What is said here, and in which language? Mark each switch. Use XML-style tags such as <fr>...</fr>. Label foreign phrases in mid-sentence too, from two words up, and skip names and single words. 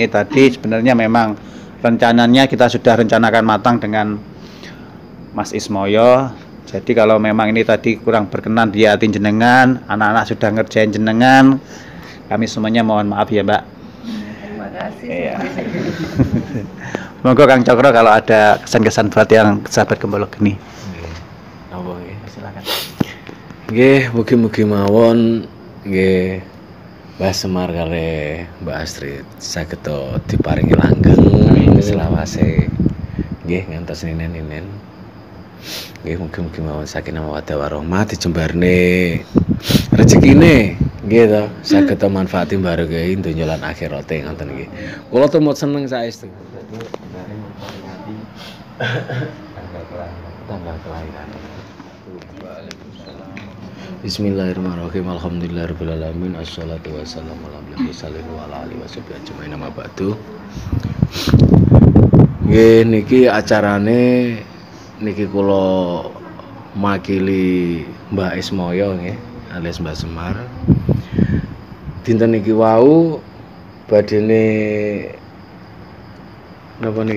<id>Ini tadi sebenarnya memang rencananya kita sudah rencanakan matang dengan Mas Ismoyo. Jadi kalau memang ini tadi kurang berkenan di hati jenengan, anak-anak sudah ngerjain jenengan, kami semuanya mohon maaf ya Mbak. Terima kasih. Iya. Monggo Kang Cokro kalau ada kesan-kesan buat yang sahabat Gembala Geni.</id> <jv>Apa nggih?</jv> <id>Silakan.</id> <jv>Nggih, mugi-mugi mawon nggih Mbah Semar kali Mbak Astrid saged diparingi langgeng selawase. Nggih ngantos ninen-ninen. Nggih mugi-mugi mawon</jv> <ar>سكينة مودة ورحمة</ar> <jv>dijembarne rezekine nggih to saged manfaati barokah donya lan akhirate ngoten nggih. Kula tumut seneng saestu.</jv> <id>Tanggal kelahiran.</id> <ar>بسم الله الرحمن الرحيم. الحمد لله رب العالمين. الصلاة والسلام على المرسلين وعلى آله وصحبه أجمعين أما بعد.</ar> <jv>Nggih niki acarane niki kula makili Mbak Ismoyo nggih alias Mbak Semar. Dinten niki wau badene napa niki?</jv>